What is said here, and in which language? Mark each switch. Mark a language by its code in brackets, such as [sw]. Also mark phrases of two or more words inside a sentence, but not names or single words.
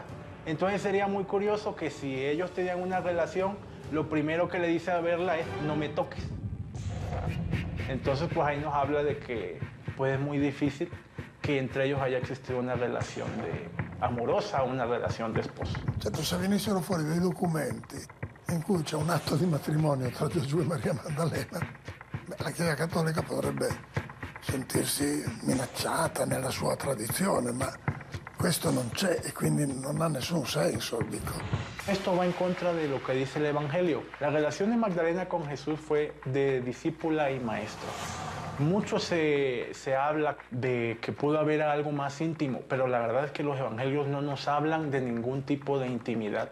[es] Entonces sería muy curioso que si ellos tenían una relación, lo primero que le dice a verla es no me toques. Entonces pues ahí nos habla de que pues es muy difícil que entre ellos haya existido una relación amorosa, una relación de esposo. [it] Certo, se venissero fuori dei documenti in cui c'è un atto di matrimonio tra Gesù e Maria Maddalena, la Chiesa Cattolica potrebbe sentirsi minacciata nella sua tradizione, ma questo non c'è e quindi non ha nessun senso, dico. [es] Esto va en contra de lo que dice el Evangelio. La relación de Magdalena con Jesús fue de discípula y maestro. Mucho se habla de que pudo haber algo más íntimo, pero la verdad es que los evangelios no nos hablan de ningún tipo de intimidad.